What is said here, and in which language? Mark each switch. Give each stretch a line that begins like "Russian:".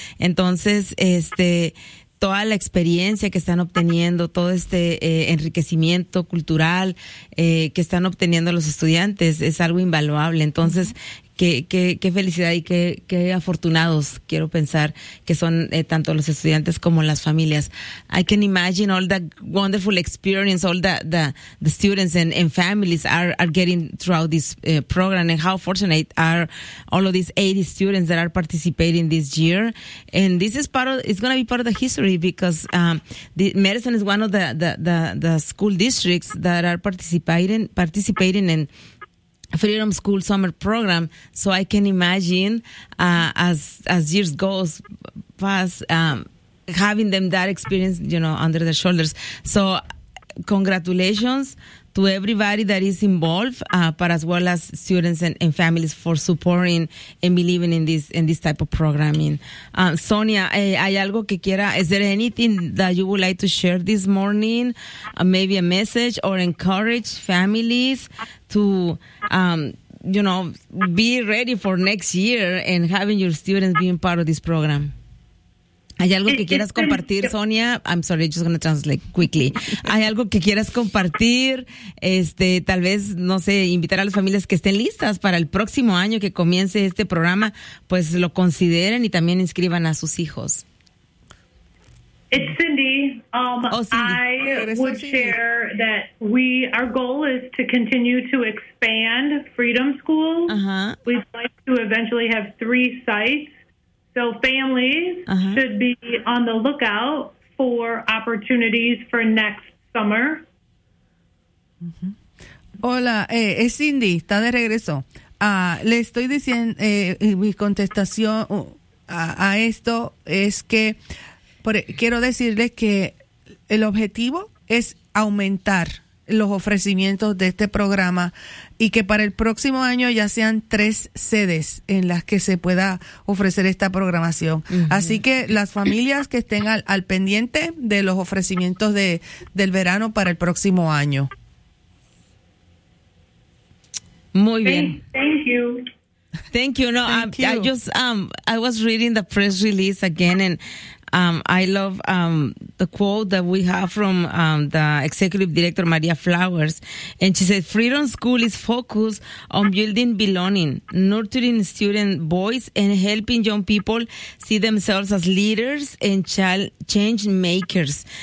Spanish: Entonces, toda la experiencia que están obteniendo, todo este enriquecimiento cultural que están obteniendo los estudiantes, es algo invaluable. Entonces, uh-huh. Qué felicidad y qué afortunados quiero pensar que son tanto los estudiantes como las familias.
English: I can imagine all the wonderful experience all the students and families are getting throughout this program, and how fortunate are all of these 80 students that are participating this year. And this is it's going to be part of the history, because the Madison is one of the school districts that are participating in Freedom School Summer Program, so I can imagine as years goes past having them that experience, you know, under their shoulders. So congratulations to everybody that is involved, but as well as students and families for supporting and believing in this type of programming.
Spanish: Sonia, ¿hay algo que quiera?
English: Is there anything that you would like to share this morning? Maybe a message or encourage families to, you know, be ready for next year and having your students being part of this program.
Spanish: ¿Hay algo que quieras compartir, Sonia?
English: I'm sorry, just going to translate quickly.
Spanish: ¿Hay algo que quieras compartir? Tal vez, no sé, invitar a las familias que estén listas para el próximo año que comience este programa, pues lo consideren y también inscriban a sus hijos.
English: It's Cindy. Cindy. I would share that our goal is to continue to expand Freedom School. Uh-huh. We'd like to eventually have 3 sites. So families uh-huh. should be on the lookout for opportunities for next summer.
Spanish: Uh-huh. Hola, es Cindy, está de regreso. Le estoy diciendo, mi contestación a esto es que quiero decirles que el objetivo es aumentar los ofrecimientos de este programa y que para el próximo año ya sean 3 sedes en las que se pueda ofrecer esta programación. Uh-huh. Así que las familias que estén al pendiente de los ofrecimientos del verano para el próximo año. Muy bien.
English: Thank you. Thank you. No, I was reading the press release again, and I love the quote that we have from the executive director, Maria Flowers. And she said, Freedom School is focused on building belonging, nurturing student voice, and helping young people see themselves as leaders and change makers.